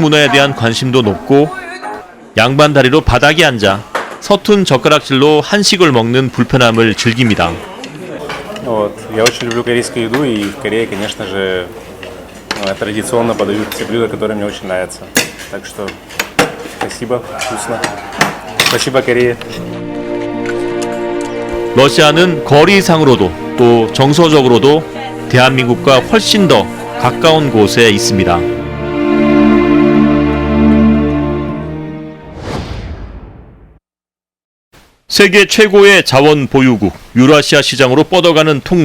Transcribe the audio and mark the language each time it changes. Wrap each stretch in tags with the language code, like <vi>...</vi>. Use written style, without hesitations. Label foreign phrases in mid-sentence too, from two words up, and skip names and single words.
<ko>문화에 대한 관심도 높고 양반다리로 바닥에 앉아 서툰 젓가락질로 한식을 먹는 불편함을 즐깁니다.</ko> <ru>Вот. Я очень люблю корейскую еду, и в Корее, конечно же, традиционно подают все блюда, которые мне очень нравятся. Так что спасибо, вкусно. Спасибо, Корея.</ru> <ko>러시아는 거리상으로도 또 정서적으로도 대한민국과 훨씬 더 가까운 곳에 있습니다. 세계 최고의 자원 보유국 유라시아 시장으로 뻗어가는 통로.</ko>